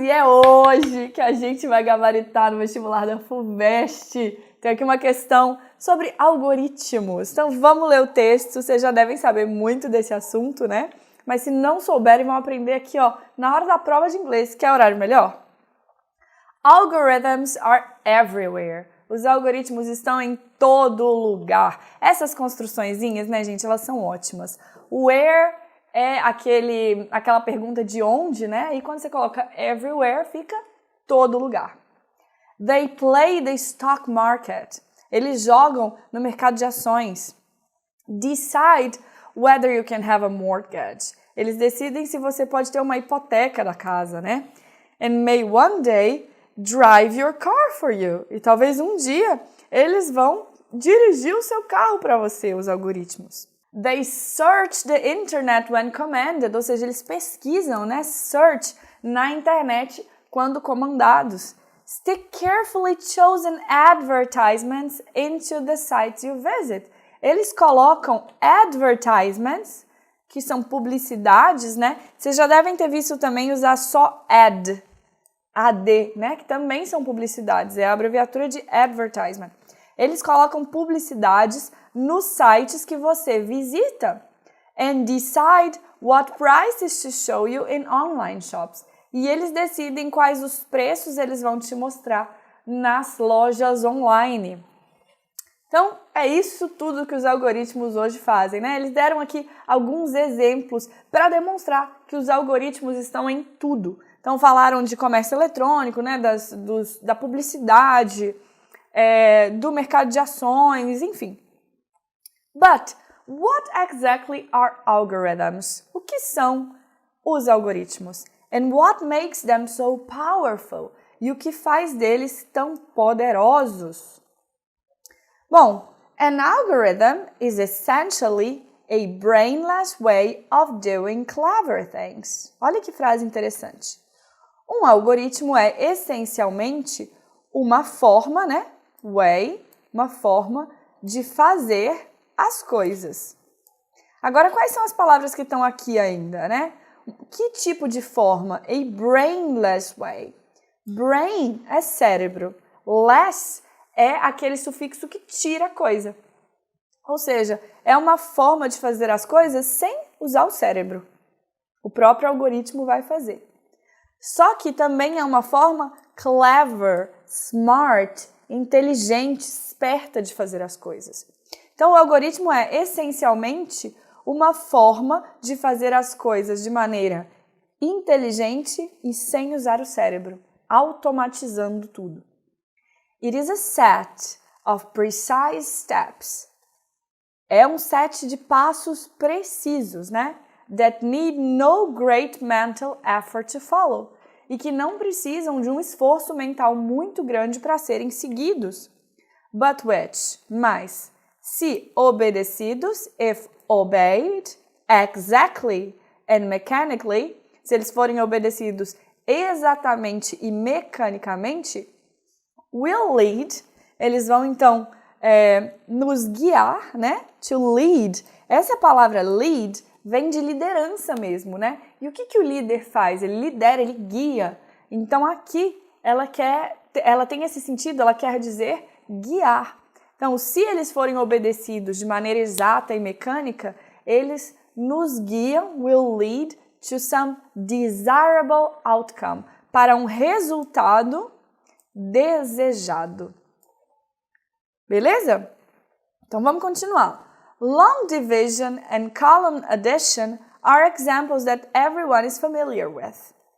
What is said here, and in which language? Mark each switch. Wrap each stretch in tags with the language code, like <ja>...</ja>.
<pt>E é hoje que a gente vai gabaritar no vestibular da FUVEST. Tem aqui uma questão sobre algoritmos. Então vamos ler o texto, vocês já devem saber muito desse assunto, né? Mas se não souberem, vão aprender aqui, ó, na hora da prova de inglês, que é horário melhor.</pt> <en>Algorithms are everywhere.</en> <pt>Os algoritmos estão em todo lugar. Essas construçõezinhas, né, gente, elas são ótimas. Where é aquela pergunta de onde, né? E quando você coloca everywhere, fica todo lugar.</pt> <en>They play the stock market.</en> <pt>Eles jogam no mercado de ações.</pt> <en>Decide whether you can have a mortgage.</en> <pt>Eles decidem se você pode ter uma hipoteca da casa, né?</pt> <en>And may one day drive your car for you.</en> <pt>E talvez um dia eles vão dirigir o seu carro para você, os algoritmos.</pt> <en>They search the internet when commanded,</en> <pt>ou seja, eles pesquisam, né? Search na internet quando comandados.</pt> <en>Stick carefully chosen advertisements into the sites you visit.</en> <pt>Eles colocam advertisements, que são publicidades, né? Vocês já devem ter visto também usar só ad, né? Que também são publicidades, é a abreviatura de advertisement. Eles colocam publicidades nos sites que você visita.</pt> <en>And decide what prices to show you in online shops.</en> <pt>E eles decidem quais os preços eles vão te mostrar nas lojas online. Então, é isso tudo que os algoritmos hoje fazem, né? Eles deram aqui alguns exemplos para demonstrar que os algoritmos estão em tudo. Então, falaram de comércio eletrônico, né? Da publicidade, do mercado de ações, enfim.</pt> <en>But what exactly are algorithms?</en> <pt>O que são os algoritmos?</pt> <en>And what makes them so powerful?</en> <pt>E o que faz deles tão poderosos?</pt> <en>Bom, an algorithm is essentially a brainless way of doing clever things.</en> <pt>Olha que frase interessante. Um algoritmo é essencialmente uma forma, né? Uma forma de fazer as coisas. Agora, quais são as palavras que estão aqui ainda, né? Que tipo de forma? A brainless way. Brain é cérebro. Less é aquele sufixo que tira a coisa. Ou seja, é uma forma de fazer as coisas sem usar o cérebro. O próprio algoritmo vai fazer. Só que também é uma forma clever, smart, inteligente, esperta de fazer as coisas. Então, o algoritmo é essencialmente uma forma de fazer as coisas de maneira inteligente e sem usar o cérebro, automatizando tudo.</pt> <en>It is a set of precise steps.</en> <pt>É um set de passos precisos, né?</pt> <en>That need no great mental effort to follow.</en> <pt>E que não precisam de um esforço mental muito grande para serem seguidos.</pt> <en>But which,</en> <pt>mas, se obedecidos,</pt> <en>if obeyed, exactly and mechanically,</en> <pt>se eles forem obedecidos exatamente e mecanicamente,</pt> <en>will lead,</en> <pt>eles vão então nos guiar, né?</pt> <en>To lead.</en> <pt>Essa palavra lead vem de liderança mesmo, né? E o que o líder faz? Ele lidera, ele guia. Então aqui ela tem esse sentido, ela quer dizer guiar. Então, se eles forem obedecidos de maneira exata e mecânica, eles nos guiam,</pt> <en>will lead to some desirable outcome,</en> <pt>para um resultado desejado. Beleza? Então, vamos continuar.</pt> <en>Long division and column addition are examples that everyone is familiar with.</en>